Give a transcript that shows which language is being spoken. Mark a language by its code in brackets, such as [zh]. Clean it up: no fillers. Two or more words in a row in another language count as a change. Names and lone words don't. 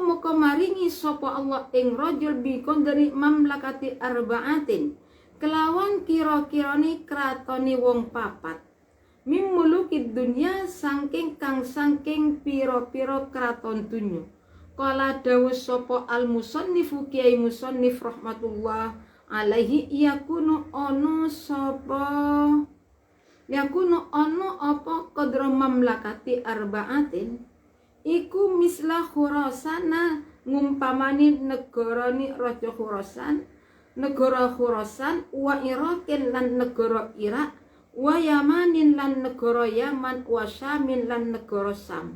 [jv] muka maringi sapa Allah ing rajul [ar] bi qadri mamlakati arba'atin [jv] kelawan kira-kirane kratoni wong papat [ar] mimulukid dunya [jv] saking pira-pira kraton dunya qala dawuh sapa [ar] al musannifu [jv] kiai musannif [ar] rahmatullah alaihi yakunu [jv] ono apa [ar] qadra mamlakati arba'atin [jv] iku misla Khurasana ngumpamani negarane raja Khurasan negara Khurasan, [ar] wa Irakin [jv] lan negara Irak, [ar] wa Yamanin [jv] lan negara Yaman, [ar] wa Syamin [jv] lan negara Sam.